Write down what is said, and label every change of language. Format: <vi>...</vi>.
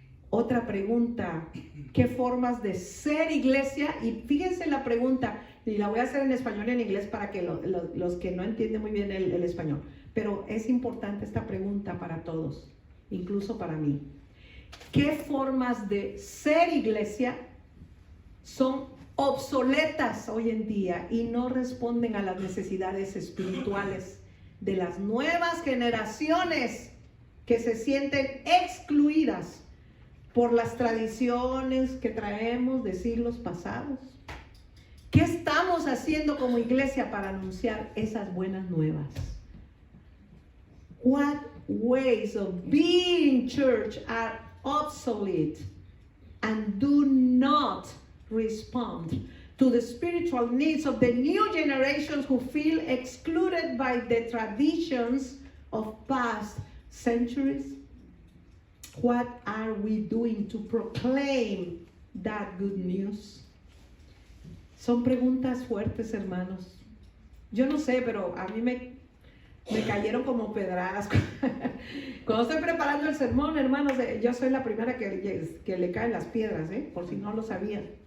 <es>Otra pregunta, ¿qué formas de ser iglesia? Y fíjense la pregunta, y la voy a hacer en español y en inglés para que los que no entienden muy bien el español, pero es importante esta pregunta para todos, incluso para mí. ¿Qué formas de ser iglesia son obsoletas hoy en día y no responden a las necesidades espirituales de las nuevas generaciones que se sienten excluidas por las tradiciones que traemos de siglos pasados? ¿Qué estamos haciendo como iglesia para anunciar esas buenas nuevas?</es> <en>What ways of being church are obsolete and do not respond to the spiritual needs of the new generations who feel excluded by the traditions of past centuries? What are we doing to proclaim that good news?</en> <es>Son preguntas fuertes, hermanos. Yo no sé, pero a mí me cayeron como pedradas. Cuando estoy preparando el sermón, hermanos, yo soy la primera que le caen las piedras, por si no lo sabían.</es>